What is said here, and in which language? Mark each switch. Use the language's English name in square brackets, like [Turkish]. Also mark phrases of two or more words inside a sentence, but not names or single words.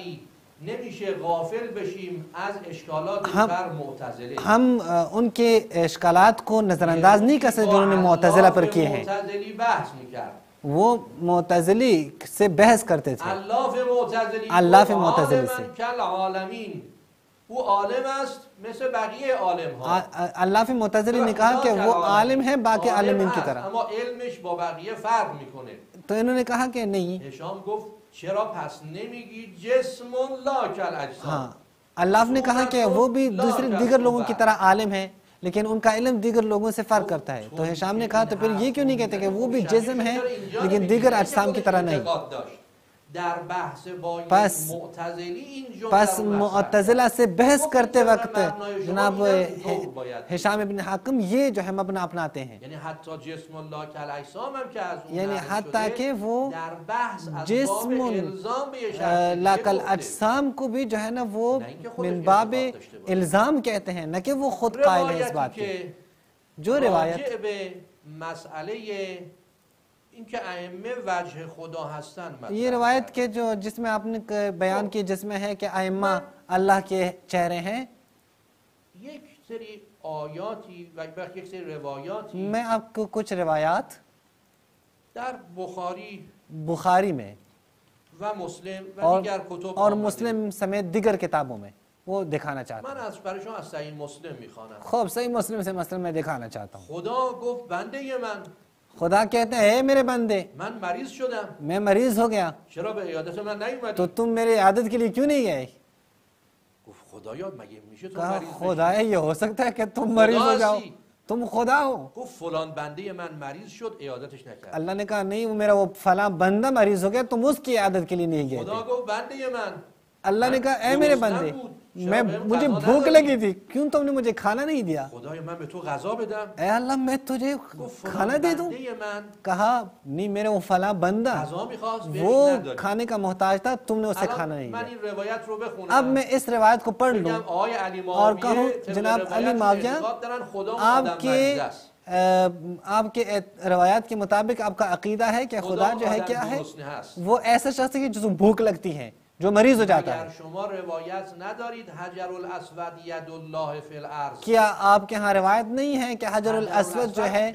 [Urdu] ہم ان کے اشکالات کو نظر انداز نہیں کر سکتے جو انہوں نے معتزلہ پر کیے ہیں. وہ معتزلی سے بحث کرتے تھے، اللہ فی معتزلی سے. [Persian] وہ عالم است مثل بقیه عالم ها. [Urdu] اللہ فی معتزلی نے کہا کہ وہ عالم ہے باقی عالمین کی طرح، [Persian] اما علمش با بقیه فرق میکنه. [Urdu] تو انہوں نے کہا کہ نہیں. [Persian] هشام گفت چرا پس نمیگی [Arabic] جسم لا کالاجسام. [Urdu] ہاں، اللہ نے کہا کہ وہ بھی دیگر لوگوں کی طرح عالم ہے لیکن ان کا علم دیگر لوگوں سے فرق کرتا ہے. تو ہشام نے کہا تو پھر یہ کیوں نہیں کہتے کہ وہ بھی جسم ہے لیکن دیگر اجسام کی طرح نہیں. پس معتزلہ سے بحث کرتے وقت جناب ہشام ابن حکم یہ جو ہے مبنی اپناتے ہیں، یعنی حتیٰ کہ وہ [Arabic] جسم لا کالاجسام [Urdu] کو بھی جو ہے نا وہ [Arabic] من باب الزام [Urdu] کہتے ہیں، نہ کہ وہ خود قائل ہے اس بات کے. جو روایت [Persian] این که ائمه وجه خدا هستن، [Urdu] یہ روایت کے جو جس میں آپ نے بیان کی جس میں ہے کہ ائمہ اللہ کے چہرے ہیں، [Persian] یک سری آیاتی و یک سری روایاتی [Urdu] میں آپ کو کچھ روایات [Persian] در بخاری [Urdu] میں [Persian] و مسلم و [Urdu] اور [Persian] دیگر کتب [Urdu] اور [Persian] آمده. [Urdu] مسلم سمیت دیگر کتابوں میں وہ دکھانا چاہتا [Persian] من [Urdu] ہوں. [Persian] از برای شما از صحیح مسلم میخوانم. [Urdu] خوب صحیح مسلم سے مثلا میں دکھانا چاہتا ہوں. [Persian] خدا گفت بنده من [Urdu] خدا کہتے ہیں اے میرے بندے [Persian] من مریض شدم، [Urdu] میں مریض ہو گیا [Persian] چرا به عیادت من تو نیومدی؟ [Urdu] تم میری عادت کے لیے کیوں نہیں گئے؟ [Persian] گفت خدایا مگه میشه تو [Urdu] کہا [Persian] مریض بشی؟ [Urdu] خدا یہ ہو سکتا ہے کہ تم مریض ہو جاؤ، تم خدا ہو. [Persian] گفت فلان بنده من مریض شد عیادتش نکرد. [Urdu] اللہ نے کہا نہیں، وہ میرا وہ فلاں بندہ مریض ہو گیا، تم اس کی عادت کے لیے نہیں گئے [Persian] خدا [Urdu] تھے. [Persian] گفت بنده من [Urdu] اللہ نے کہا اے میرے بندے مجھے بھوک لگی تھی، کیوں تم نے مجھے کھانا نہیں دیا؟ [Persian] خدای من به تو غذا بدم؟ [Urdu] اے اللہ میں تجھے [Persian] گفت [Urdu] کھانا [Persian] فلان [Urdu] دے دوں؟ [Persian] بنده من [Urdu] کہا نہیں، میرے وہ فلاں بندہ [Persian] غذا میخواست بهش [Urdu] وہ [Persian] ندادی. [Urdu] کھانے کا محتاج تھا، تم نے اسے کھانا [Persian] الان [Urdu] نہیں [Persian] من [Urdu] دیا. [Persian] این روایت رو بخونم. [Urdu] اب میں اس روایت کو پڑھ لوں [Persian] بگم آقای علی [Urdu] اور کہوں [Persian] معاویه طبق [Urdu] جناب علی [Persian] روایت [Urdu] معاویہ [Persian] اعتقاد دارن خدا اون [Urdu] آپ [Persian] آدم [Urdu] کے [Persian] مریض است. [Urdu] آپ کے روایات کے مطابق آپ کا عقیدہ ہے کہ خدا جو ہے کیا ہے، وہ ایسا شخص ہے جو بھوک لگتی ہے، جو مریض ہو جاتا ہے. [Persian] اگر شما روایت ندارید [Arabic] حجر الاسود ید الله فی الارض، [Urdu] کیا آپ کے ہاں روایت نہیں ہے کہ حجر الاسود جو ہے